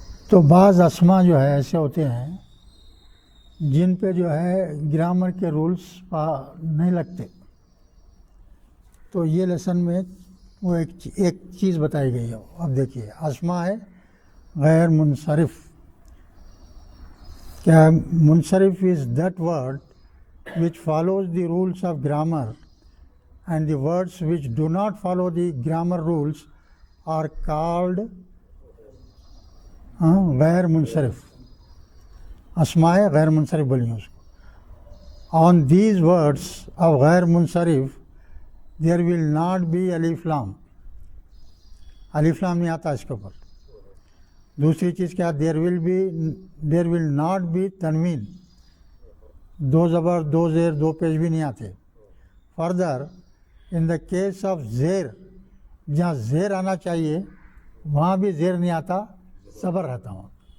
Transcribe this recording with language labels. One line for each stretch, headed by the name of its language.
Urdu: تو بعض اسماء جو ہے ایسے ہوتے ہیں جن پہ جو ہے گرامر کے رولز نہیں لگتے. تو یہ لیسن میں وہ ایک چیز بتائی گئی ہے. اب دیکھیے اسماء ہے غیر منصرف.
English: کیا منصرف is that word which follows the rules of grammar, and the words which do not follow the grammar rules are called غیر منصرف.
Urdu: اسماء غیر منصرف بولیے اس کو.
English: On these words of غیر منصرف there will not be alif lam.
Urdu: الف لام نہیں آتا اس کے اوپر. دوسری چیز کیا؟
English: there will not be
Urdu: تنوین. 2 زبر، 2 زیر، 2 پیش بھی نہیں آتے.
English: further in the case of
Urdu: زیر، جہاں زیر آنا چاہیے وہاں بھی زیر نہیں آتا، صبر رہتا ہوں.